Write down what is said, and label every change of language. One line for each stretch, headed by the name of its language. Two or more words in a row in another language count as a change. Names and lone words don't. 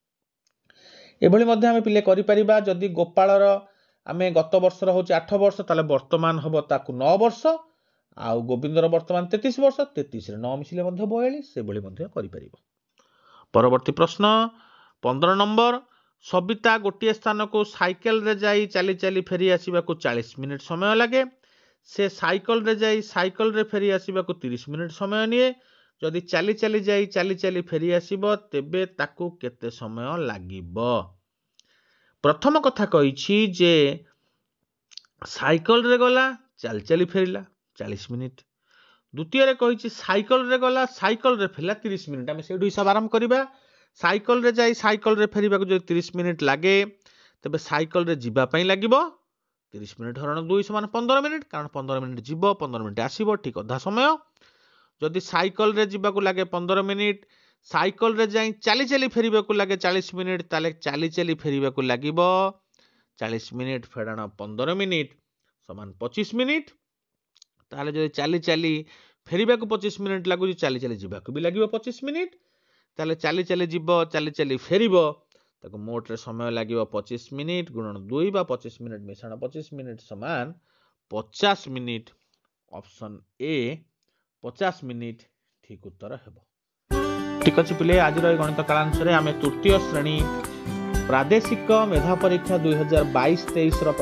Odia: ଏଭଳି ମଧ୍ୟ ଆମେ ପିଲେ କରି ପାରିବା ଯଦି ଗୋପାଳର ଆମେ ଗତ ବର୍ଷର ହେଉଛି 8 ବର୍ଷ ତାହାଲେ ବର୍ତ୍ତମାନ ହେବ ତାକୁ 9 ବର୍ଷ ଆଉ ଗୋବିନ୍ଦର ବର୍ତ୍ତମାନ 33 ବର୍ଷ 33 ରେ 9 ମିଶିଲେ ମଧ୍ୟ 42 ସେ ଭଳି ମଧ୍ୟ କରି ପାରିବ। ପରବର୍ତ୍ତୀ ପ୍ରଶ୍ନ 15 ନମ୍ବର ସବିତା ଗୋଟେ ସ୍ଥାନକୁ ସାଇକେଲରେ ଯାଇ ଚାଲି ଚାଲି ଫେରି ଆସିବାକୁ 40 ମିନିଟ ସମୟ ଲାଗେ ସେ ସାଇକେଲରେ ଯାଇ ସାଇକେଲରେ ଫେରି ଆସିବାକୁ 30 ମିନିଟ ସମୟ ନିଏ ଯଦି ଚାଲି ଚାଲି ଯାଇ ଚାଲି ଚାଲି ଫେରି ଆସିବ ତେବେ ତାକୁ କେତେ ସମୟ ଲାଗିବ। ପ୍ରଥମ କଥା କହିଛି ଯେ ସାଇକେଲରେ ଗଲା ଚାଲ ଚାଲି ଫେରିଲା 40 ମିନିଟ ଦ୍ୱିତୀୟରେ କହିଛି ସାଇକେଲରେ ଗଲା ସାଇକେଲରେ ଫେରିଲା 30 ମିନିଟ ଆମେ ସେଠୁ ହିସାବ ଆରମ୍ଭ କରିବା ସାଇକେଲରେ ଯାଇ ସାଇକେଲରେ ଫେରିବାକୁ ଯଦି 30 ମିନିଟ ଲାଗେ ତେବେ ସାଇକେଲରେ ଯିବା ପାଇଁ ଲାଗିବ 30 ମିନିଟ ହରଣ 2 ସମାନ 15 ମିନିଟ କାରଣ 15 ମିନିଟ ଯିବ 15 ମିନିଟ ଆସିବ ଠିକ ଅଧା ସମୟ ଯଦି ସାଇକେଲରେ ଯିବାକୁ ଲାଗେ 15 ମିନିଟ ସାଇକେଲରେ ଯାଇ ଚାଲି ଚାଲି ଫେରିବାକୁ ଲାଗେ 40 ମିନିଟ ତାହାଲେ ଚାଲି ଚାଲି ଫେରିବାକୁ ଲାଗିବ 40 ମିନିଟ ଫେଡ଼ାଣ 15 ମିନିଟ ସମାନ 25 ମିନିଟ ତାହାଲେ ଯଦି ଚାଲି ଚାଲି ଫେରିବାକୁ 25 ମିନିଟ ଲାଗୁ ଚାଲି ଚାଲି ଯିବାକୁ ଭି ଲାଗିବ 25 ମିନିଟ ତାହାଲେ ଚାଲି ଚାଲି ଯିବ ଚାଲି ଚାଲି ଫେରିବ ତାକୁ ମୋଟରେ ସମୟ ଲାଗିବ 25 ମିନିଟ ଗୁଣନ 2 ବା 25 ମିନିଟ ମିଶ୍ରଣ 25 ମିନିଟ ସମାନ 50 ମିନିଟ
English: option A
Odia: 50 ମିନିଟ ଠିକ ଉତ୍ତର ହେବ। ଠିକ ଅଛି ପିଲେ ଆଜିର ଗଣିତ କାଳାଂଶରେ ଆମେ ତୃତୀୟ ଶ୍ରେଣୀ ପ୍ରାଦେଶିକ ମେଧା ପରୀକ୍ଷା 2022-23 ର